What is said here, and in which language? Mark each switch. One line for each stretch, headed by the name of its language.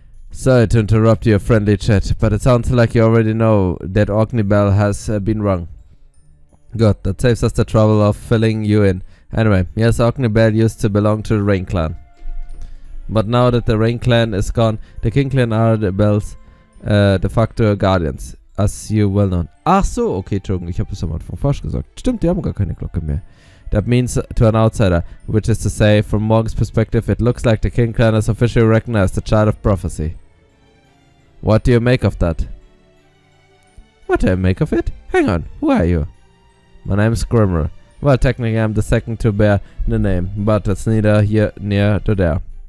English: Sorry to interrupt your friendly chat, but it sounds like you already know that Orkney Bell has been wrong. Good, that saves us the trouble of filling you in. Anyway, yes, Orkney Bell used to belong to the Rain Clan. But now that the Rain Clan is gone, the King Clan are the Bells de facto Guardians, as you well know.
German: Ach so, okay, Entschuldigung, ich habe es am Anfang falsch gesagt. Stimmt, die haben gar keine Glocke mehr.
English: That means to an outsider, which is to say, from Morgan's perspective, it looks like the King Clan is officially recognized the Child of Prophecy. What do you make of that? What do I make of it? Hang on, who are you? My name's Grimmer. Well, technically I'm the second to bear the name, but it's neither here nor there.